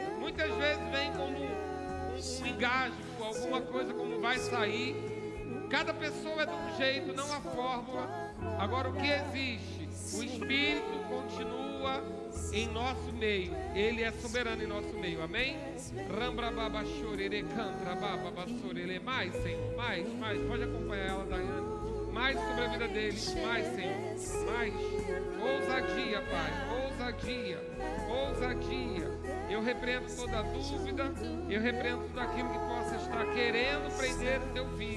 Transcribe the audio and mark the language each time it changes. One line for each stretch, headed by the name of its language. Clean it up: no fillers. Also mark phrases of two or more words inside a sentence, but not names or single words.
Portuguese: Muitas vezes vem como um engasgo, alguma coisa como vai sair. Cada pessoa é de um jeito, não há fórmula. Agora o que existe? O Espírito continua em nosso meio. Ele é soberano em nosso meio, amém? Rambrababa chorere, cantrababa sorele. Mais, Senhor, mais. Pode acompanhar ela, Daiane. Mais sobre a vida deles, mais, Senhor, mais. Ousadia, Pai, ousadia. Eu repreendo toda dúvida, eu repreendo tudo aquilo que possa estar querendo prender o teu filho.